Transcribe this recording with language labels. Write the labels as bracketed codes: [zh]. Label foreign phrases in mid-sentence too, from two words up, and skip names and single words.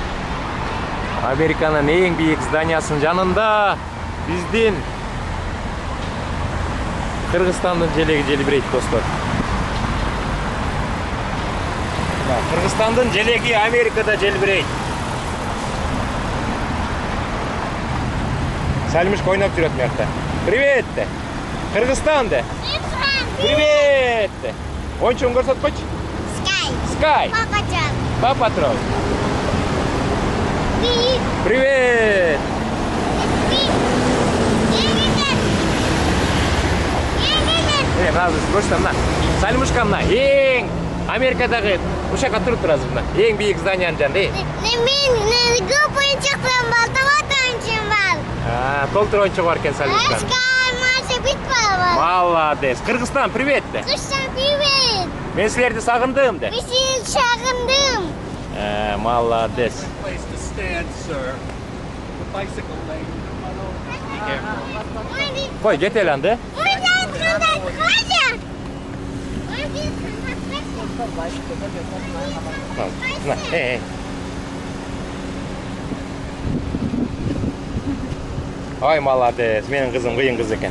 [ky] Американын эң бийик зданиясынын жанында биздин Кыргызстандын желеги желбирейт, достор. Кыргызстандын желеги Америкада желбирейт. Сәлимишка ойнап жүрөт мыякта. Привет де. Кыргызстан де. Привет де. Ойынчугун көрсөт койчу. Скай. Папа Трой. Привет. Мына Сәлимишка мына эң Америкадагы ушака туруп турасыз мына. Эң бийик зданиянын жанында. Мен көп ойынчуктан балтабатанчым бар. Толтур ойынчугу бар экен Сәлимишка. Маша битпа. Молодец. Кыргызстан, привет де. Кыргызстан, привет. Мен силерди сагындым де. Мен сени сагындым. Молодец. [en] Place to stand, sir. The bicycle lane. Be careful. [ky] Кой, кетели анда. Ай, молодец, менин кызым кыйын кыз экен.